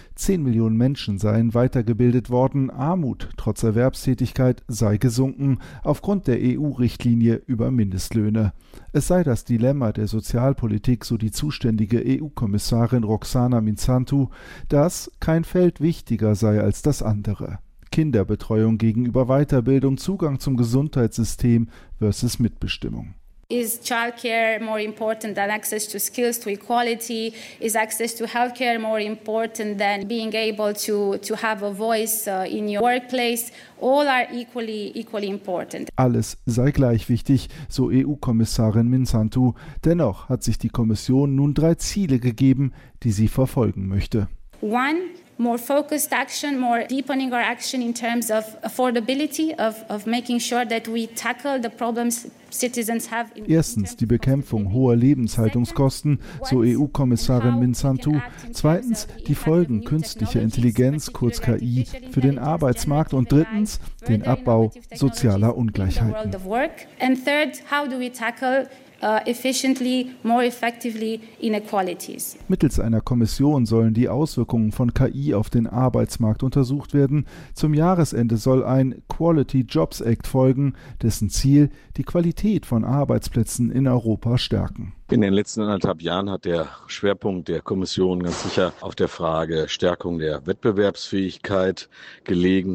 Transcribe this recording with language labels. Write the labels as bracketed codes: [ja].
[de] 10 Millionen Menschen seien weitergebildet worden. Armut trotz Erwerbstätigkeit sei gesunken aufgrund der EU-Richtlinie über Mindestlöhne. Es sei das Dilemma der Sozialpolitik, so die zuständige EU-Kommissarin Roxana Minsantu, dass kein Feld wichtiger sei als das andere. Kinderbetreuung gegenüber Weiterbildung, Zugang zum Gesundheitssystem versus Mitbestimmung. [en] Is childcare more important than access to skills, to equality? Is access to healthcare more important than being able to have a voice in your workplace? All are equally important. [de] Alles sei gleich wichtig, so EU-Kommissarin Minsantu. Dennoch hat sich die Kommission nun 3 Ziele gegeben, die sie verfolgen möchte. 1. [en] More focused action, more deepening our action in terms of affordability, of making sure that we tackle the problems citizens have. [de] Erstens die Bekämpfung hoher Lebenshaltungskosten, so EU-Kommissarin Minsantu. Zweitens die Folgen künstlicher Intelligenz, kurz KI, für den Arbeitsmarkt. Und drittens den Abbau sozialer Ungleichheiten. [en] And third, how do we tackle efficiently, more effectively inequalities. [de] Mittels einer Kommission sollen die Auswirkungen von KI auf den Arbeitsmarkt untersucht werden. Zum Jahresende soll ein Quality Jobs Act folgen, dessen Ziel die Qualität von Arbeitsplätzen in Europa stärken. In den letzten 1,5 Jahren hat der Schwerpunkt der Kommission ganz sicher auf der Frage Stärkung der Wettbewerbsfähigkeit gelegen.